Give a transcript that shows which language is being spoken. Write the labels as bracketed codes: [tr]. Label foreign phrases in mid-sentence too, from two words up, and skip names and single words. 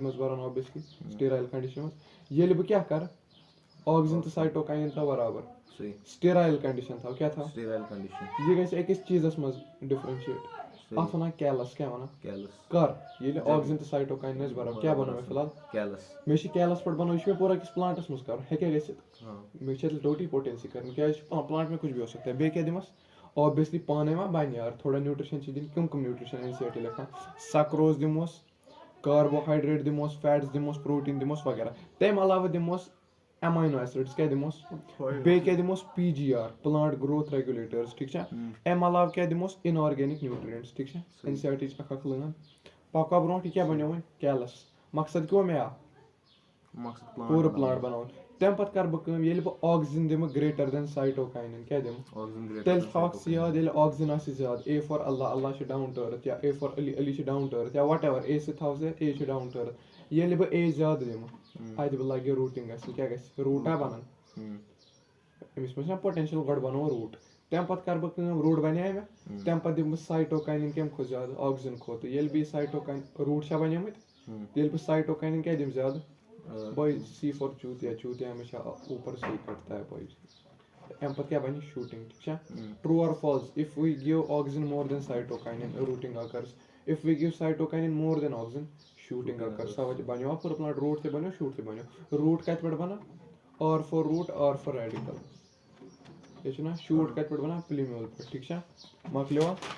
[ks] منٛز بَران [en] obviously sterile condition [ks] منٛز ییٚلہِ بہٕ کیٛاہ کَرٕ آکسیٖجن تہٕ سایٹوکاینِن تھاو برابر [en] sterile condition [ks] تھاو کیٛاہ تھاو یہِ گژھِ أکِس چیٖزَس منٛز ڈِفرَنشیٹ اَتھ وَنان کیلَس کیٛاہ وَنان کر ییٚلہِ آکسیٖجن تہٕ سایٹوکاینِن ٲسۍ برابر کیٛاہ بَنوو مےٚ فِلحال مےٚ چھِ کیلَس پٮ۪ٹھ بَنٲوِتھ یہِ چھُ مےٚ پوٗرٕ أکِس پٕلانٹَس منٛز کَرُن ہیٚکیٛاہ گٔژھِتھ مےٚ چھےٚ تیٚلہِ ٹوٹی پوٹینسی کَرٕنۍ کیٛازِ [ur] پٕلانٹ میں کُچھ بھی ہو سکتا ہے [ks] بیٚیہِ کیٛاہ دِمَس اوبویسلی پانَے ما بَنہِ یارٕ تھوڑا نیوٗٹرِشَن چھِ دِنۍ کٕم نیوٗٹرِشَن این سی آر ٹی لیکھان سَکروز دِمہوس کاربوہایڈرٛیٹ دِمہوس فیٹٕس دِمہوس پرٛوٹیٖن دِمہوس وغیرہ تَمہِ علاوٕ دِمہوس [en] amino acids [ks] کیٛاہ دِمہوس بیٚیہِ کیٛاہ دِمہوس [en] PGR plant growth regulators [ks] ٹھیٖک چھا اَمہِ علاوٕ کیٛاہ دِمہوس [en] inorganic nutrients [ks] ٹھیٖک چھا این سی آر ٹی چھِ اکھ لٲن پَکو برونٛٹھ یہِ کیٛاہ بَنیو وۄنۍ کیلَس مقصد کیٛاہ مےٚ پوٗرٕ پٕلانٹ بَناوُن تَمہِ پَتہٕ کَرٕ بہٕ کٲم ییٚلہِ بہٕ آکسیٖجن دِمہٕ [en] greater than cytokinin [ks] کیٛاہ دِمہٕ تیٚلہِ تھاوکھ ژٕ یاد ییٚلہِ آکسیٖجن آسہِ زیادٕ [en] A for Allah [ks] اللہ چھِ [en] down to [ks] أرٕتھ یا [en] A for Ali [ks] علی چھِ [en] down to [ks] أرٕتھ یا [en] what ever A [ks] سۭتۍ تھاو ژٕ اے چھِ [en] down to [ks] أرٕتھ ییٚلہِ بہٕ اے زیادٕ دِمہٕ اَتہِ بہٕ لَگہِ روٗٹِنٛگ گژھِ کیٛاہ گژھِ روٗٹا بَنان أمِس منٛز چھُنہ پوٹینشَل گۄڈٕ بَناوو روٗٹ تَمہِ پَتہٕ کَرٕ بہٕ کٲم روٗٹ بَنے مےٚ تَمہِ پَتہٕ دِمہٕ بہٕ سایٹوکاینِن کَمہِ کھۄتہٕ زیادٕ آکسیٖجن کھۄتہٕ ییٚلہِ بہٕ یہِ سایٹوکاین روٗٹ چھا بَنیمٕتۍ ییٚلہِ بہٕ سایٹوکاینِن کیٛاہ دِمہٕ زیادٕ [ur] بھائی سی فار چوٗتیا ہمیشہ اوپر سے کٹتا ہے [ks] بھائی اَمہِ پَتہٕ کیٛاہ بَنہِ شوٗٹِنٛگ ٹھیٖک چھا [en] true or false if we give auxin more than cytokinin rooting occurs if we give cytokinin more than auxin shooting occurs [ks] سَمجھ بَنیوا پوٗرٕ پٕلانٹ روٗٹ تہِ بَنیو شوٗٹ تہِ بَنیو روٗٹ کَتہِ پٮ۪ٹھ بَنان [en] R for root R for radical [ks] یہ چھُ نا شوٗٹ کَتہِ پٮ۪ٹھ بَنان پٕلیمیول پٮ۪ٹھ ٹھیٖک چھا مۄکلیوا